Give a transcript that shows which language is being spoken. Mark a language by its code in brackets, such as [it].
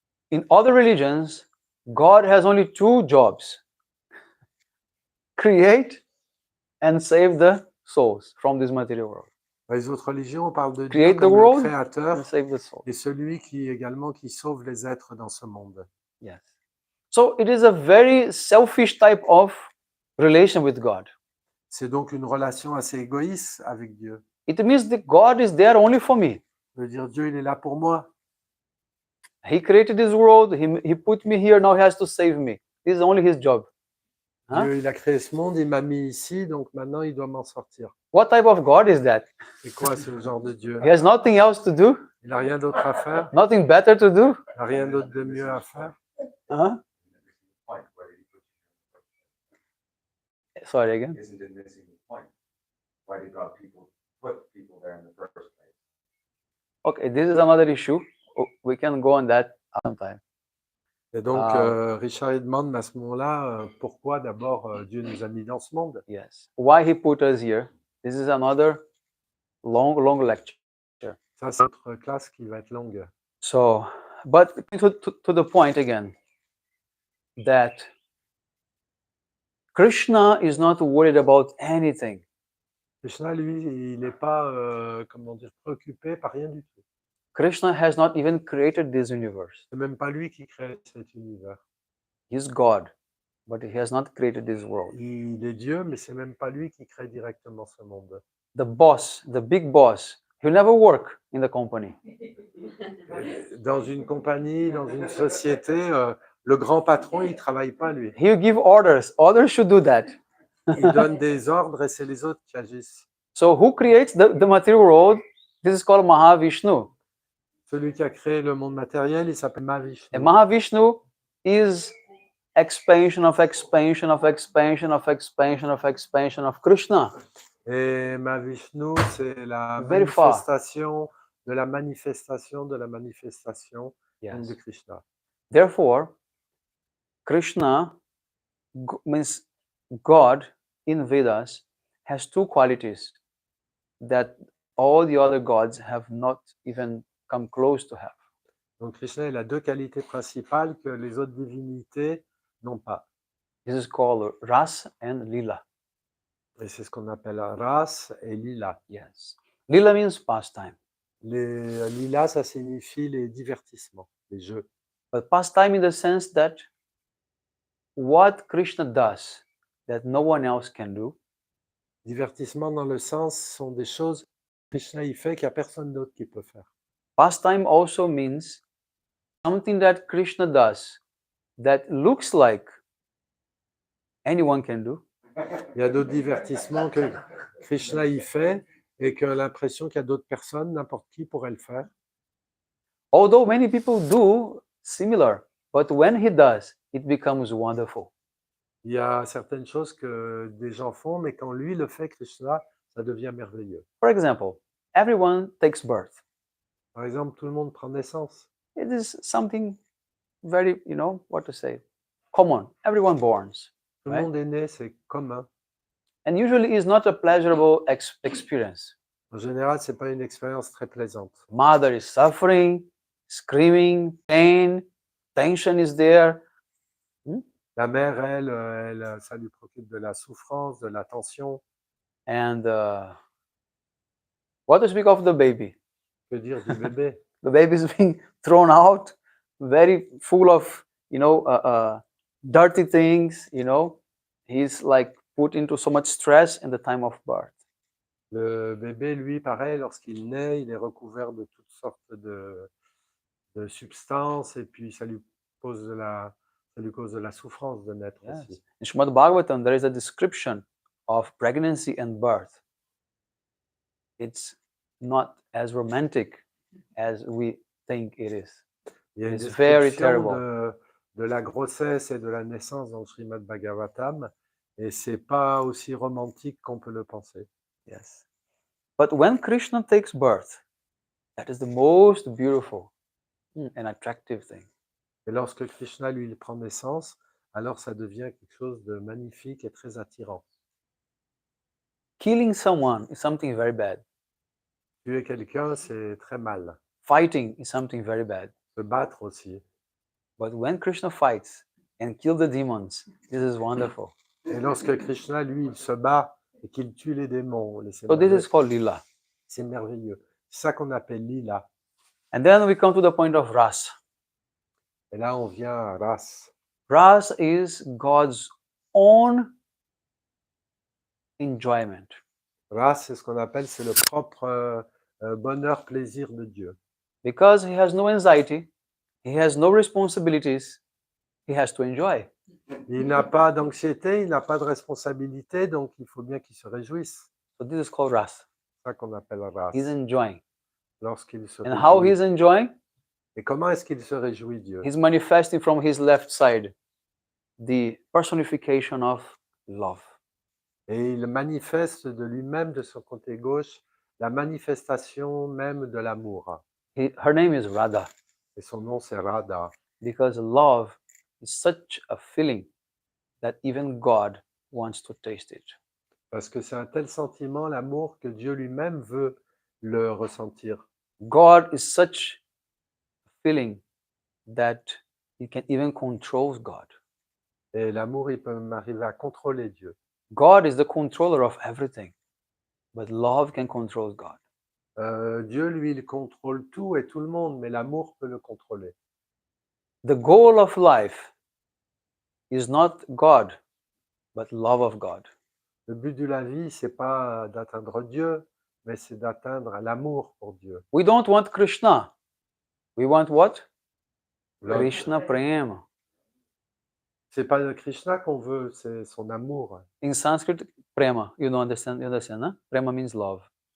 [en] In other religions, God has only 2 jobs: create and save the souls from this material world. [fr] Dans les autres religions, on parle de Dieu [en] create the [fr] comme le [en] world [fr] créateur [en] and save the soul. [fr] et celui qui également qui sauve les êtres dans ce monde. [en] Yes. So it is a very selfish type of relation with God. [fr] C'est donc une relation assez égoïste avec Dieu. [en] It means that God is there only for me. [fr] Ça veut dire Dieu, il est là pour moi. [en] He created this world. He put me here. Now he has to save me. This is only his job. Huh? [fr] Dieu, il a créé ce monde, il m'a mis ici, donc maintenant il doit m'en sortir. [en] What type of God is that? [fr] C'est quoi ce genre de Dieu? [en] He has nothing else to do, [fr] Il n'a rien d'autre à faire, [en] nothing better to do. [fr] il n'a rien d'autre de mieux à faire. Huh? [en] Point, why did he put you Sorry again. there? Isn't it missing the point? Why did God put people there in the first place? Okay, this is another issue. Oh, we can go on that sometime. [fr] Et donc, Ah. Richard il demande à ce moment-là, pourquoi d'abord Dieu nous a mis dans ce monde? [en] Yes. Why he put us here? This is another long lecture. [fr] Ça, c'est notre classe qui va être longue. [en] So, but to the point again, that Krishna is not worried about anything. [fr] Krishna, lui, il n'est pas, comment dire, préoccupé par rien du tout. [en] Krishna has not even created this universe. [fr] C'est même pas lui qui crée cet univers. [en] He's God, but he has not created this world. [fr] Il est Dieu, mais c'est même pas lui qui crée directement ce monde. [en] The boss, the big boss, he'll never work in the company. [fr] Dans une compagnie, dans une société, le grand patron, il travaille pas lui. [en] He'll give orders. Others should do that. [fr] Il donne des ordres et c'est les autres qui agissent. [en] So who creates the material world? This is called Mahavishnu. [fr] Celui qui a créé le monde matériel, il s'appelle Mahavishnu. [en] And Mahavishnu is expansion of expansion of expansion of expansion of expansion of Krishna. [fr] Et Mahavishnu, c'est la [en] Very far. [fr] manifestation de la manifestation de la manifestation [en] Yes. [fr] de Krishna. [en] Therefore, Krishna means God in Vedas has two qualities that all the other gods have not even come close to have. [fr] Donc Krishna, il a deux qualités principales que les autres divinités n'ont pas. [en] This is called Ras and Lila. [fr] Et c'est ce qu'on appelle Ras et Lila. [en] Yes. Lila means pastime. [fr] Les Lila, ça signifie les divertissements, les jeux. [en] But pastime in the sense that what Krishna does that no one else can do, [fr] Divertissement dans le sens sont des choses que Krishna il fait qu'il n'y a personne d'autre qui peut faire. [en] pastime also means something that Krishna does that looks like anyone can do, [fr] Il y a d'autres divertissements que Krishna y fait et qu'on a l'impression qu'il y a d'autres personnes, n'importe qui pourrait le faire. [en] although many people do similar, but when he does, it becomes wonderful. [fr] Il y a certaines choses que des gens font, mais quand lui le fait, Krishna, ça devient merveilleux. [en] For example, everyone takes birth. [fr] Par exemple, tout le monde prend naissance. [en] It is something very, what to say, common. Everyone borns. [fr] Tout le [en] Right. [fr] monde est né, c'est commun. [en] And usually it's not a pleasurable experience. [fr] En général, c'est pas une expérience très plaisante. [en] Mother is suffering, screaming, pain, tension is there. [fr] La mère, elle, ça lui procure de la souffrance, de la tension. [en] And what to speak of the baby? [fr] Que dire du bébé? [en] The baby is being thrown out, very full of, dirty things, He's like put into so much stress in the time of birth. [fr] Le bébé, lui, pareil, lorsqu'il naît, il est recouvert de toutes sortes de substances et puis ça lui cause de la souffrance de naître [en] Yes. [fr] aussi. [en] In Srimad Bhagavatam, there is a description of pregnancy and birth. It's not as romantic as we think it is. [fr] Il y a une [en] It's very [fr] description [en] terrible. [fr] de la grossesse et de la naissance dans le Srimad Bhagavatam et c'est pas aussi romantique qu'on peut le penser. [en] Yes. But when Krishna takes birth, that is the most beautiful and attractive thing. [fr] Et lorsque Krishna, lui, il prend naissance, alors ça devient quelque chose de magnifique et très attirant. [en] Killing someone is something very bad. [fr] Tuer quelqu'un, c'est très mal. [en] Fighting is something very bad. [fr] Se battre aussi. [en] But when Krishna fights and kills the demons, this is wonderful. [fr] Et lorsque Krishna, lui, il se bat et qu'il tue les démons, [en] So this is called Lila. [fr] C'est merveilleux. C'est ça qu'on appelle lila. [en] And then we come to the point of ras. [fr] Et là, on vient à ras. [en] Ras is God's own enjoyment. [fr] Ras, c'est ce qu'on appelle, c'est le propre bonheur, plaisir de Dieu. [en] Because he has no anxiety, he has no responsibilities, he has to enjoy. [fr] Il n'a pas d'anxiété, il n'a pas de responsabilité, donc il faut bien qu'il se réjouisse. [en] So this is called ras. [fr] C'est ça qu'on appelle ras. [en] He's enjoying. [fr] Lorsqu'il se [en] And how [fr] réjouit. [en] he's enjoying? [fr] Et comment est-ce qu'il se réjouit, Dieu? [en] He's manifesting from his left side the personification of love. [fr] Et il manifeste de lui-même, de son côté gauche, la manifestation même de l'amour. [en] Her name is Radha, [fr] Et son nom, c'est Radha. [en] because love is such a feeling that even God wants to taste it. [fr] Parce que c'est un tel sentiment, l'amour, que Dieu lui-même veut le ressentir. [en] God is such a feeling that he can even control God. [fr] Et l'amour, il peut arriver à contrôler Dieu. [en] God is the controller of everything, but love can control God. [fr] Dieu, lui, il contrôle tout et tout le monde, mais l'amour peut le contrôler. [en] The goal of life is not God, but love of God. [fr] Le but de la vie, c'est pas d'atteindre Dieu, mais c'est d'atteindre l'amour pour Dieu. [en] We don't want Krishna. We want what? Love. [sa] Krishna Prema. [fr] C'est pas le Krishna qu'on veut, c'est son amour. [en] In Sanskrit, prema. You understand? You understand? Huh? Prema means love.